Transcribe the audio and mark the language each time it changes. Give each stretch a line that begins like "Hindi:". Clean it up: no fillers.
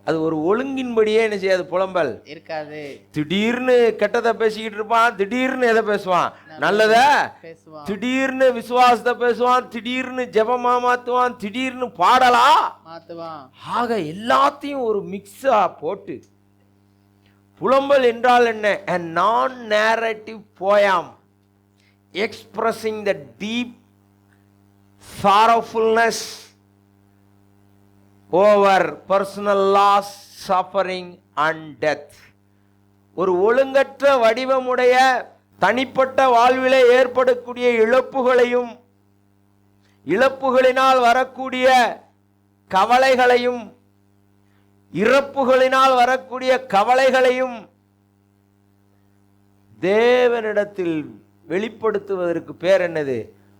Tamil: அது ஒரு ஒழுங்கின்படியே என்ன செய்யாது, புலம்பல் இருக்காது. திடீர்னு கெட்டதை பேசிக்கிட்டு இருப்பான், திடீர்னு எதை பேசுவான்? நல்லதை பேசுவான். திடீர்னு விசுவாசத்தை பேசுவான், திடீர்னு ஜெபமா மாற்றுவான், திடீர்னு பாடலா மாற்றுவான். ஆக எல்லாத்தையும் ஒரு மிக்ஸா போட்டு புலம்பல் என்றால் என்ன?
English: a non narrative poem expressing the deep sorrowfulness over personal loss, suffering and death.
Tamil: ஒரு ஒழுங்கற்ற வடிவமுடைய தனிப்பட்ட வாழ்விலே ஏற்படக்கூடிய இழப்புகளையும், இழப்புகளினால் வரக்கூடிய கவலைகளையும், இறப்புகளினால் வரக்கூடிய கவலைகளையும் தேவனிடத்தில் வெளிப்படுத்துவதற்கு பேர் என்னது?